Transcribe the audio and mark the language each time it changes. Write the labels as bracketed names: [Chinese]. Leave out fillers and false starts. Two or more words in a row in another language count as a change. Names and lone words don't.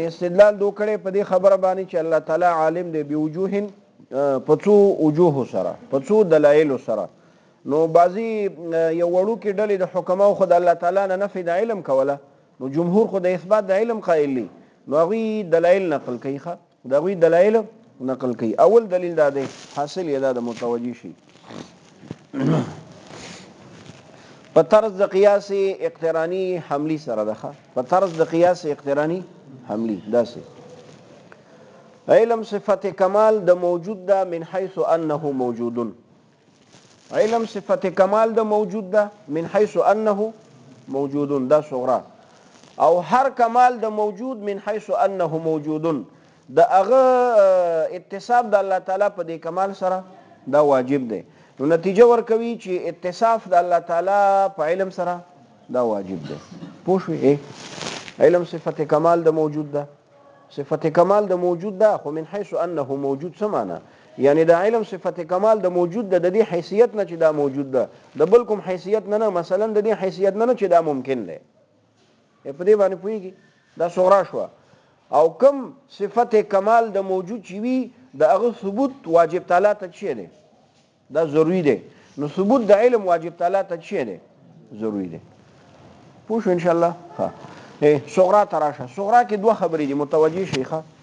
[Pashto] استدلال دو کړي په دې خبره باندې چې الله تعالی عالم دی بوجوه په څو وجوه سره په څو دلایل سره نو بعضی یو وړو کې ډلې د حکماو خو د الله تعالی نه نفي د علم کوله نو جمهور خو د اثبات د علم قائل دي نو هغوی دلایل نقل کوي د هغوی دلایل نقل کوي اول دلیل دا دی حاصل یې دا د متوجه شي په طرز د قیاس اقترانی حملی سره ده په طرز د قیاس اقترانی حملی داسې علم صفت کمال د موجود ده [Arabic] من حيث انه موجود [Pashto] علم صفت کمال د موجود ده [Arabic] من حيث انه موجود [Pashto] دا صغرا او هر کمال د موجود [Arabic] من حيث انه موجود [Pashto] د هغه اتصاف د الله تعالی په دې کمال سره دا واجب دی نو نتیجه ورکوي چې اتصاف د الله تعالی په علم سره دا واجب دی پوه شوې علم صفت کمال د موجود ده صفت کمال د موجود ده خو [Arabic] من حيث انه [Pashto] موجود څه معنی یعنی د علم صفت کمال د موجود ده د دې حیثیت نه چې دا موجود ده د بل کوم حیثیت نه مثلا د دې حیثیت نه چې دا ممکن دی په دې باندې پوهیږي دا صغرا شو او کم صفت کمال د موجود چې وي د هغه ثبوت واجب تعالی ته چی دی دا ضروری دی نو ثبوت د علم واجب تعالی ته چی دی ضروری دی پوه شو [Arabic] ان شاء الله [Pashto] ها صغرا تراشه صغرا کې دوه خبرې دي متوجه شيخه